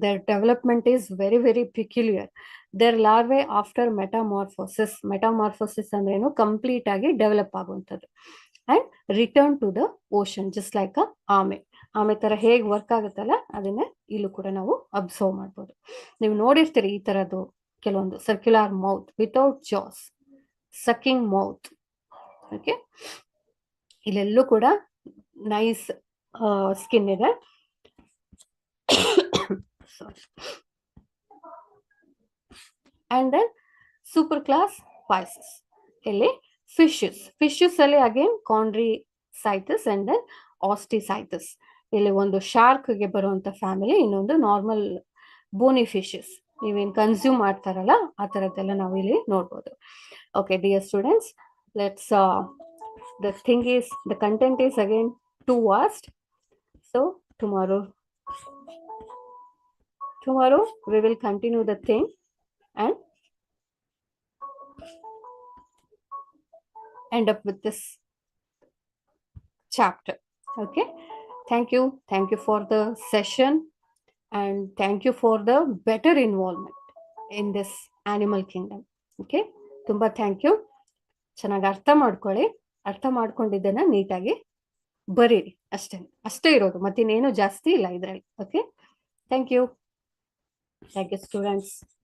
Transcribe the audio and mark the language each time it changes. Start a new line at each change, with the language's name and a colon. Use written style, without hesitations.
English: Their development is very, very peculiar. Their larvae after metamorphosis
Kannada: ಅಂದ್ರೇನು? Complete ಆಗಿ develop ಆಗುವಂಥದ್ದು.
English: and return to the ocean, just like
Kannada: ಆಮೆ ತರ ಹೇಗೆ work ಆಗುತ್ತಲ್ಲ, ಅದನ್ನೇ ಇಲ್ಲೂ ಕೂಡ ನಾವು ಅಬ್ಸರ್ವ್ ಮಾಡ್ಬೋದು. ನೀವು ನೋಡಿರ್ತೀರಿ ಈ ತರದ್ದು ಕೆಲವೊಂದು.
English: Circular mouth without jaws, sucking mouth.
Kannada: ಓಕೆ, ಇಲ್ಲೆಲ್ಲೂ ಕೂಡ ನೈಸ್ ಸ್ಕಿನ್ ಇದೆ. sorry.
English: And then super class Pisces. ಇಲ್ಲಿ fishes ಅಲ್ಲಿ again Chondrichthyes and then Osteichthyes.
Kannada: ಇಲ್ಲಿ ಒಂದು ಶಾರ್ಕ್ ಗೆ ಬರುವಂತ ಫ್ಯಾಮಿಲಿ, ಇನ್ನೊಂದು ನಾರ್ಮಲ್ ಬೋನಿ ಫಿಶಸ್ ನೀವೇನ್ ಕನ್ಸ್ಯೂಮ್ ಮಾಡ್ತಾರಲ್ಲ ಆ ತರದ್ದೆಲ್ಲ ನಾವು ಇಲ್ಲಿ ನೋಡ್ಬೋದು.
English: Okay dear students, let's the content is again too vast, so tomorrow we will continue the thing and end up with this chapter. Okay, thank you for the session and thank you for the better involvement in this animal kingdom.
Kannada: Okay, ತುಂಬಾ thank you. ಚೆನ್ನಾಗಿ ಅರ್ಥ ಮಾಡ್ಕೊಂಡಿದ್ದನ್ನ ನೀಟಾಗಿ ಬರೀರಿ, ಅಷ್ಟೇ ಇರೋದು, ಮತ್ತಿನ್ನೇನು ಜಾಸ್ತಿ ಇಲ್ಲ ಇದ್ರಲ್ಲಿ. Okay, thank you students.